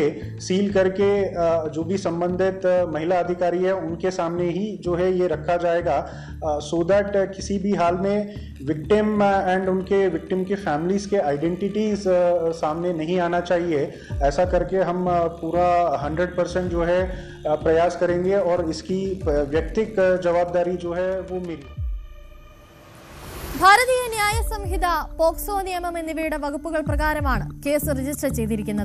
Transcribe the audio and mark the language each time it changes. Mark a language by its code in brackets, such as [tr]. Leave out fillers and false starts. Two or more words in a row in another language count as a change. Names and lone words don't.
[hi] सील करके जो भी संबंधित महिला अधिकारी है उनके सामने ही जो है ये रखा जाएगा [en] so that [hi] किसी भी हाल में [en] victim and [hi] उनके विक्टिम की फैमिलीज के आइडेंटिटीज सामने नहीं आना चाहिए. ऐसा करके हम पूरा 100% जो है प्रयास करेंगे और इसकी व्यक्तिगत जवाबदारी जो है वो मेरी. [ml] ഭാരതീയ ന്യായ സംഹിത, പോക്സോ നിയമം എന്നിവയുടെ വകുപ്പുകൾ പ്രകാരമാണ് കേസ് രജിസ്റ്റർ ചെയ്തിരിക്കുന്നത്.